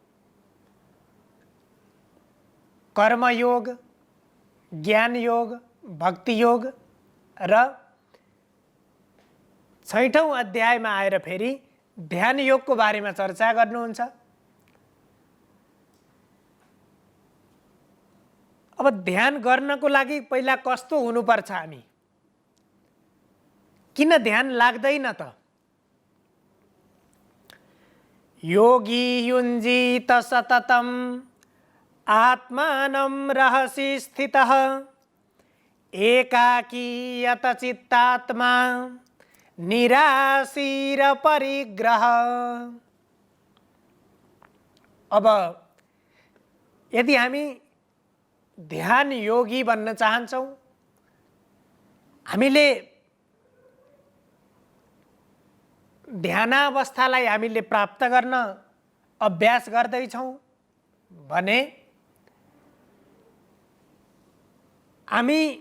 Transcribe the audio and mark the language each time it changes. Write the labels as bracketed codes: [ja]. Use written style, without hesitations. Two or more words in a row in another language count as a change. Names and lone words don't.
[ne] कर्मयोग, ज्ञान योग, भक्ति योग र 6औं अध्यायमा आएर फेरि ध्यान योगको बारेमा चर्चा गर्नुहुन्छ। अब ध्यान गर्नको लागि पहिला कस्तो हुनुपर्छ, हामी किन ध्यान लाग्दैन त? [sa] योगी युञ्जीत सततं आत्मानं रहसि स्थितः एकाकीयत चित्तात्मा निराशीर परिग्रह। [ne] अब यदि हामी ध्यान योगी बन्न चाहन्छौँ, हामीले ध्यानावस्थालाई हामीले प्राप्त गर्न अभ्यास गर्दैछौँ भने हामी